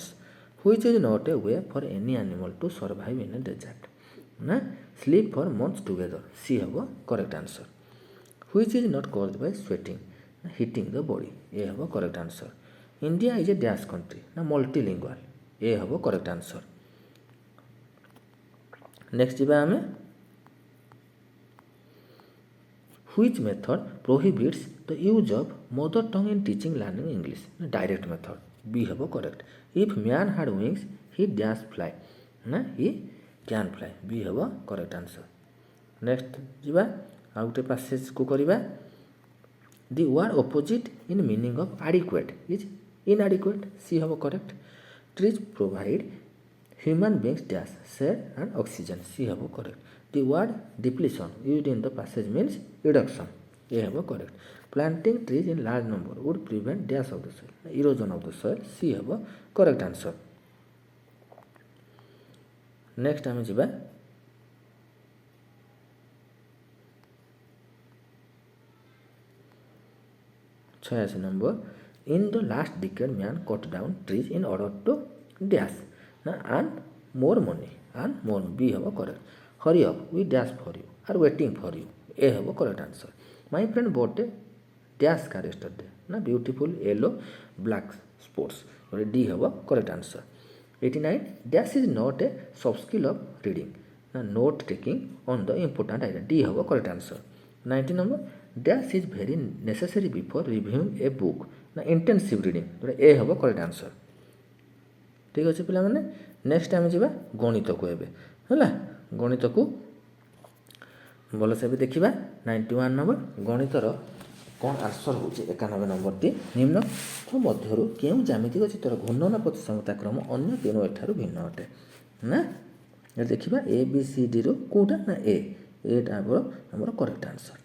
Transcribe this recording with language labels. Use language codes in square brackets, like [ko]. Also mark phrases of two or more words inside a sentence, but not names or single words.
[en] Which is not a way for any animal to survive in a desert ନା sleep for months together C ହେବ correct answer. Which is not caused by sweating ନା heating the body A ହେବ correct answer. India is a dash country ନା multilingual A ହେବ correct answer. ନେକ୍ସଟ [or] ଯିବା ଆମେ [en] which method prohibits the use of mother tongue in teaching learning English na direct method B ହେବ କରେକ୍ଟ। if man had wings he dash fly ନା he can fly B ହେବ correct answer. [or] ନେକ୍ସଟ ଯିବା ଆଉ ଗୋଟେ ପାସେଜକୁ କରିବା। [en] the word opposite in meaning of adequate is inadequate C ହେବ କରେକ୍ଟ। trees provide human beings dash shade and oxygen C ହେବ କରେକ୍ଟ। the word depletion used in the passage means reduction ଏ ହେବ କରେକ୍ଟ। planting trees in large number would prevent dash of the soil erosion of the soil C ହେବ correct answer. ନେକ୍ସଟ [or] ଆମେ ଯିବା [en] 86 number in the last decade man cut down trees in order to dash na and more money and more B ହେବ କରେକ୍ଟ। hurry up we dash for you are waiting for you ଏ ହେବ correct answer. my friend bought a dash car yesterday ନା beautiful yellow black sports D ହେବ correct answer. 89 dash is not a soft skill of reading ନା note taking on the important idea D ହେବ correct answer. 90 number dash is very necessary before reviewing a book ନା intensive reading ଯେଉଁଟା ଏ ହେବ correct answer. [or] ଠିକ୍ ଅଛି ପିଲାମାନେ। ନେକ୍ସଟ ଆମେ ଯିବା ଗଣିତକୁ ଏବେ ହେଲା। ଗଣିତକୁ ଭଲସେ ଏବେ ଦେଖିବା। 91 ନମ୍ବର ଗଣିତର କ'ଣ ଆନ୍ସର୍ ହେଉଛି 91 ନମ୍ବରଟି। ନିମ୍ନ ମଧ୍ୟରୁ କେଉଁ ଜ୍ୟାମିତିକ ଚିତ୍ରର ଘୂର୍ଣ୍ଣନ ପ୍ରତିସମତା କ୍ରମ ଅନ୍ୟ କେଉଁ ଏଠାରୁ ଭିନ୍ନ ଅଟେ ନା ଦେଖିବା ଏ ବି ସି ଡିରୁ କେଉଁଟା ନା ଏଟା ଆମର [en] correct answer.